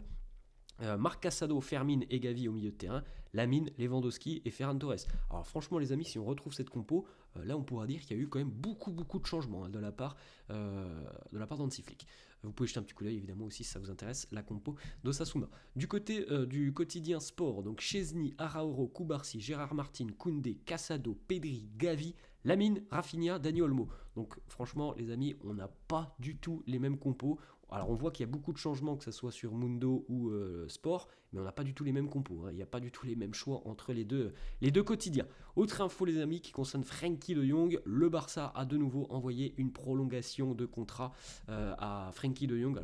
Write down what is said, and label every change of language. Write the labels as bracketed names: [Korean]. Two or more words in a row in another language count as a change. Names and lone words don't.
[French] Marc Casado, Fermin et Gavi au milieu de terrain, Lamine, Lewandowski et Ferran Torres. Alors franchement les amis, si on retrouve cette compo, là on pourra dire qu'il y a eu quand même beaucoup de changements de la part d'Hansi Flick. Vous pouvez jeter un petit coup d'œil évidemment aussi si ça vous intéresse, la compo d'Osasuna. Du côté du quotidien sport, donc Chesney, Arauro, Cubarsí, Gérard Martin, Koundé, Casado, Pedri, Gavi, Lamine, Rafinha, Dani Olmo. Donc franchement les amis, on n'a pas du tout les mêmes compos. Alors on voit qu'il y a beaucoup de changements, que ce soit sur Mundo ou Sport, mais on n'a pas du tout les mêmes compos, hein. Il n'y a pas du tout les mêmes choix entre les deux quotidiens. Autre info les amis qui concerne Frenkie de Jong, le Barça a de nouveau envoyé une prolongation de contrat à Frenkie de Jong.